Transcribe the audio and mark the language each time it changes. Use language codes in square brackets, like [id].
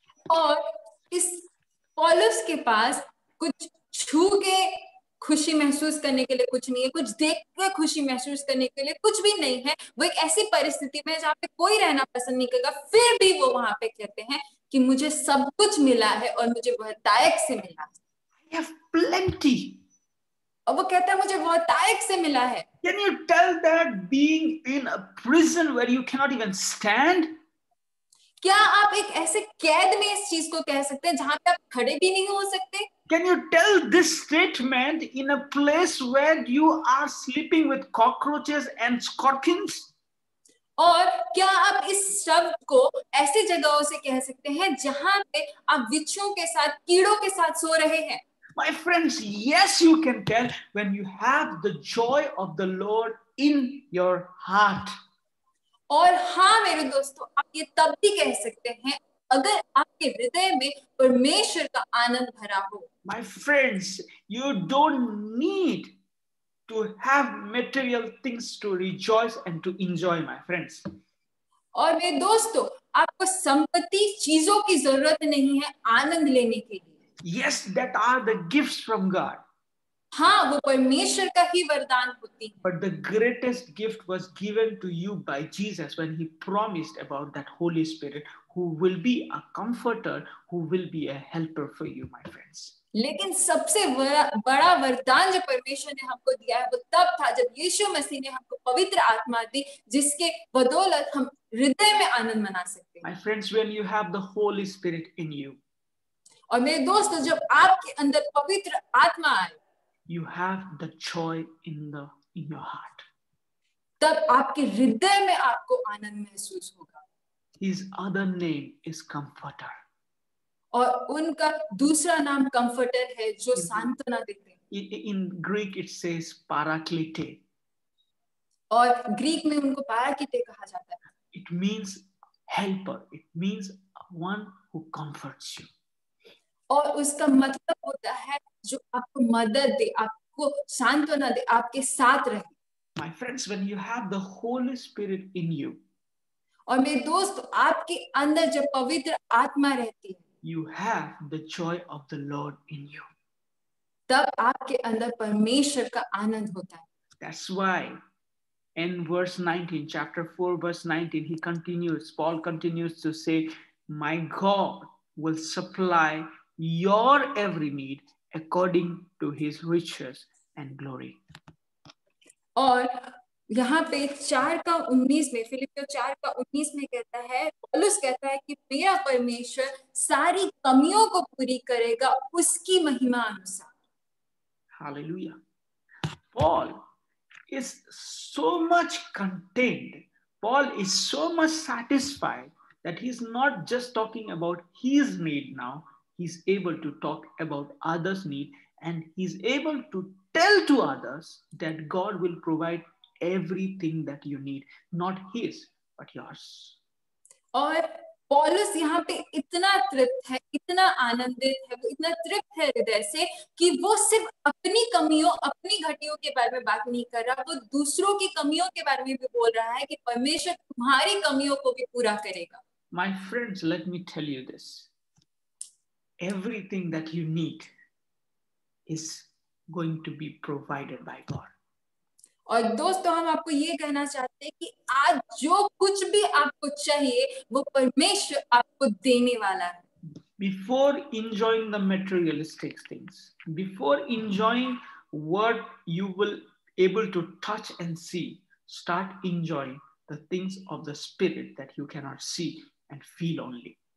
[hi] और इस पौलुस के पास कुछ छू के खुशी महसूस करने के लिए कुछ नहीं है, कुछ देख के खुशी महसूस करने के लिए कुछ भी नहीं है. वो एक ऐसी परिस्थिति में जहाँ पे कोई रहना पसंद नहीं करेगा, फिर भी वो वहां पे कहते हैं कि मुझे सब कुछ मिला है और मुझे बहुतायत से मिला है. [en] I have plenty. [hi] और वो कहता है मुझे बहुतायत से मिला है. [en] Can you tell that being in a prison where you cannot even stand? [hi] क्या आप एक ऐसे कैद में इस चीज को कह सकते हैं जहां पे आप खड़े भी नहीं हो सकते? [en] Can you tell this statement in a place where you are sleeping with cockroaches and scorpions? [hi] और क्या आप इस शब्द को ऐसी जगहों से कह सकते हैं जहां पे आप बिच्छुओं के साथ, कीड़ों के साथ सो रहे हैं? [en] My friends, yes, you can tell when you have the joy of the Lord in your heart. [hi] और हाँ मेरे दोस्तों, आप ये तब भी कह सकते हैं अगर आपके हृदय में परमेश्वर का आनंद भरा हो। [en] My friends, you don't need to have material things to rejoice and to enjoy, my friends. [hi] और मेरे दोस्तों, आपको संपत्ति चीजों की जरूरत नहीं है आनंद लेने के लिए। [en] Yes, that are the gifts from God. [hi] हाँ, वो परमेश्वर का ही वरदान होती है। [en] But the greatest gift was given to you by Jesus when he promised about that Holy Spirit who will be a comforter, who will be a helper for you, my friends. [hi] लेकिन सबसे बड़ा वरदान जो परमेश्वर ने हमको दिया है वो तब था जब यीशु मसीह ने हमको पवित्र आत्मा दी, जिसके बदौलत हम हृदय में आनंद मना सकते हैं। [en] My friends, when you have the Holy Spirit in you, [hi] और मेरे दोस्तों, जब आपके अंदर पवित्र आत्मा आए, [en] you have the joy in your heart. [hi] तब आपके हृदय में आपको आनंद महसूस होगा। [en] His other name is Comforter. [hi] और उनका दूसरा नाम कंफर्टर है, जो सांत्वना देते हैं। [en] In Greek it says Paraklete. [hi] और ग्रीक में उनको पैराक्लीटे कहा जाता है। [en] It means helper. It means one who comforts you. [hi] और उसका मतलब होता है जो आपको मदद दे, आपको सांत्वना दे, आपके साथ रहे। [en] My friends, when you have the Holy Spirit in you, [hi] और मेरे दोस्त, आपके अंदर जब पवित्र आत्मा रहती है, [en] you have the joy of the Lord in you. [hi] तब आपके अंदर परमेश्वर का आनंद होता है। [en] That's why in verse 19, chapter 4, verse 19, Paul continues to say, my God will supply your every need according to his riches and glory. [hi] और यहाँ पे 4:19 में, फिलिपियों 4:19 में कहता है, पौलुस कहता है कि मेरा परमेश्वर सारी कमियों को पूरी करेगा उसकी महिमा अनुसार। [en] Hallelujah. Paul is so much content. Paul is so much satisfied that he's not just talking about his need now. He's able to talk about others' need, and he's able to tell to others that God will provide everything that you need, not his, but yours. [hi] और पौलुस यहाँ पे इतना तृप्त है, इतना आनंदित है, वो इतना तृप्त है हृदय से कि वो सिर्फ अपनी कमियों, अपनी घटियों के बारे में बात नहीं कर रहा, वो दूसरों की कमियों के बारे में भी बोल रहा है कि परमेश्वर तुम्हारी कमियों को भी पूरा करेगा। [en] My friends, let me tell you this. Everything that you need is going to be provided by God. [hi] और दोस्तों, हम आपको ये कहना चाहते हैं कि आज जो कुछ भी आपको चाहिए वो परमेश्वर आपको देने वाला है। [en] Before enjoying the materialistic things, before enjoying what you will able to touch and see, start enjoying the things of the spirit that you cannot see and feel only.